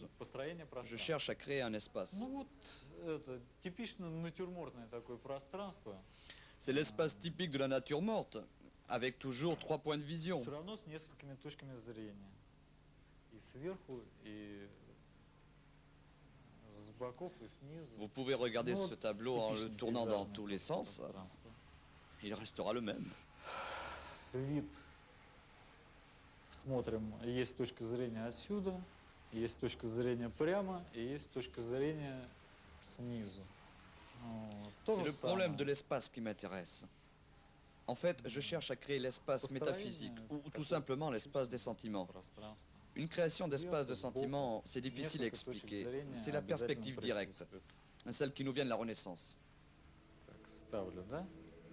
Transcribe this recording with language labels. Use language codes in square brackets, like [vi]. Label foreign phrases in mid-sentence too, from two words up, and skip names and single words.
[fr] Je cherche à créer un espace. C'est l'espace typique de la nature morte, avec toujours 3 points de vision. Vous pouvez regarder ce tableau en le tournant dans tous les sens. Il restera le même. [ru] Смотрим, есть точка зрения отсюда, есть точка зрения прямо, и есть точка зрения снизу. [fr] C'est le problème de l'espace qui m'intéresse. En fait, je cherche à créer l'espace métaphysique, ou tout simplement l'espace des sentiments. Une création d'espace de sentiments, c'est difficile à expliquer. C'est la perspective directe, celle qui nous vient de la Renaissance. [ru] Ставлю, да?